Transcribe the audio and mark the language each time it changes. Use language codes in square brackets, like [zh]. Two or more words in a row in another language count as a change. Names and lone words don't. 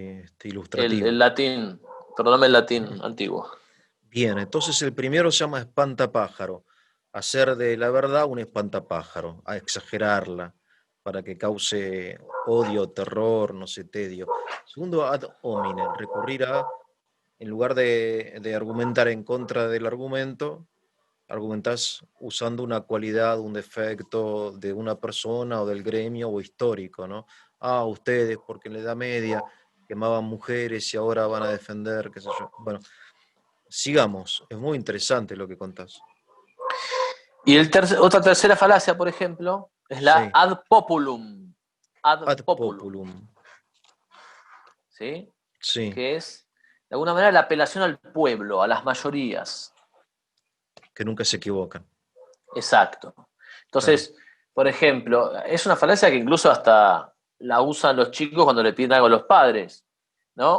[es] el ilustrativo. latín, perdóname el latín antiguo. Bien, entonces el primero se llama espantapájaro. Hacer de la verdad un espantapájaro, a exagerarla, para que cause odio, terror, no sé, tedio. Segundo, [la] ad hominem, [es] recurrir a, en lugar de argumentar en contra del argumento, argumentás usando una cualidad, un defecto de una persona o del gremio o histórico, ¿no? Ah, ustedes, porque en la Edad Media quemaban mujeres y ahora van a defender, qué sé yo. Bueno, sigamos, es muy interesante lo que contás. Y otra tercera falacia, por ejemplo, es la Sí, [la] ad populum. Ad ad populum, populum, [es] ¿sí? sí, Que es, de alguna manera, la apelación al pueblo, a las mayorías. que nunca se equivocan, Exacto. claro. Entonces, por ejemplo, es una falacia que incluso hasta la usan los chicos cuando le piden algo a los padres, ¿no?